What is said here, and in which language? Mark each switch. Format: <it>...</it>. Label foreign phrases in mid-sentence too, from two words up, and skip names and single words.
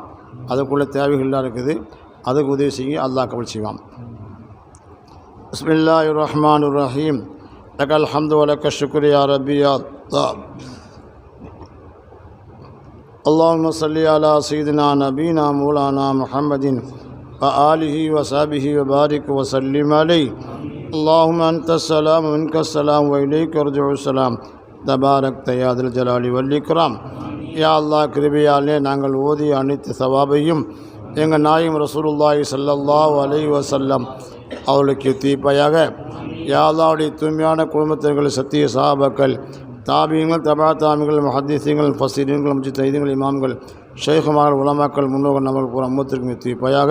<ta>அதுக்குள்ளே தேவைகள்லாம் இருக்குது, அதுக்கு உதவி செய்யுங்க. அல்லாஹ் கபூல் செய்வான்.</ta> <ar>بسم الله الرحمن الرحيم. لك الحمد ولك الشكر يا ربي يا الله. اللهم صل على سيدنا نبينا مولانا محمد وآله وصحبه وبارك وسلم عليه. اللهم أنت السلام ومنك السلام وإليك يرجع السلام تباركت يا ذا الجلال والإكرام.</ar> <ta>யா அல்லாஹ், கிருபையாலே நாங்கள் ஓதிய அனைத்து சவாபையும் எங்கள் நாயகம்</ta> <ar>رسول الله صلى الله عليه وسلم</ar> <ta>அவர்களுக்கு தீர்ப்பாயாக. யா அல்லாஹ்வுடைய தூய்மையான குடும்பத்தினர்கள், சத்திய சஹாபாக்கள், தாபியங்கள், தபா தாபிகள், முஹத்திஸீன்கள், ஃபஸீரீன்கள், முஜ்தஹீதீன்கள், இமாம்கள், ஷேகுமார்கள், உலமாக்கள், முன்னோர்கள் நம்மளுக்கு பூரா அம்மத்திற்கு தீர்ப்பாயாக.</ta>